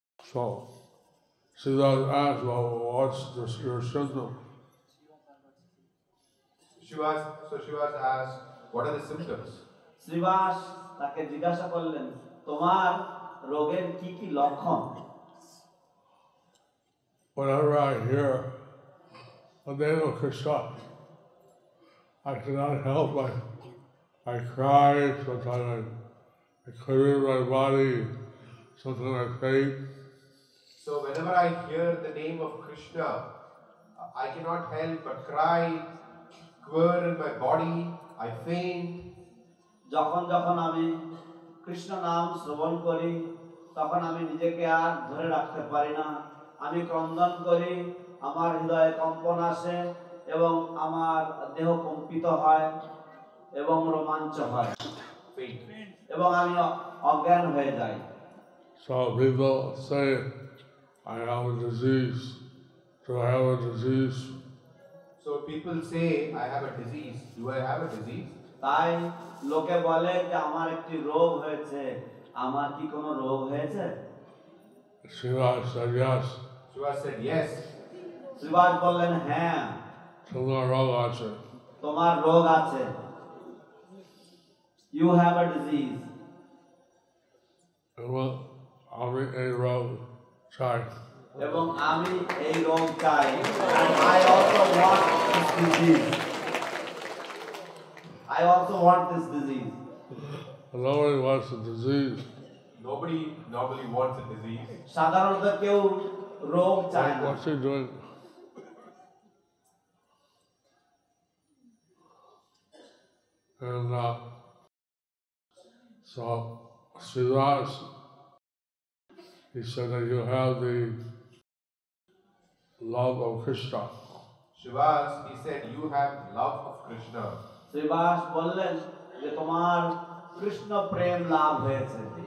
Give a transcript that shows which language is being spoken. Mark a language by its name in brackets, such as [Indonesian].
[English] So Siddharth asked, well, what's your symptom? Srivas asked, what are the symptoms? [Bangla] Srivas তাকে জিজ্ঞাসা করলেন তোমার রোগের কি কি লক্ষণ? [English] Whenever I hear the name of Krishna, I cannot help I cry, sometimes I clear my body, sometimes I faint. So whenever I hear the name of Krishna, I cannot help but cry, quiver in my body, I faint. [Bangla] যখন যখন আমি কৃষ্ণ নাম শ্রবণ করি তখন আমি নিজেকে আর ধরে রাখতে পারি না, আমি ক্রন্দন করি, আমার হৃদয়ে কম্পন আসে এবং আমার দেহ কম্পিত হয় এবং রোমাঞ্চ হয় এবং আমি অজ্ঞান হয়ে যাই। [English] So people say, I have a disease. Do I have a disease? So people say, I have a disease. Do I have a disease? [Bangla] তাই লোকে বলে যে আমার একটি রোগ হয়েছে, আমার কি কোনো রোগ হয়েছে? [English] Srivas said yes. Srivas said yes. [Bangla] Srivas বললেন হ্যাঁ, তোমার রোগ আছে। তোমার রোগ আছে। [English] You have a disease. [Bangla] এবং আমি এই রোগ চাই। এবং আমি এই রোগ চাই। [English] And I also want this disease. I also want this disease. Nobody wants a disease. Nobody normally wants a disease. [Bangla] সাধারণত কেউ রোগ চায় না। [English] What's he doing? And so Srivas, he said that you have the love of Krishna. Shivas, he said, you have love of Krishna. [Bangla] Srivas বললেন যে তোমার কৃষ্ণ প্রেম লাভ হয়েছে।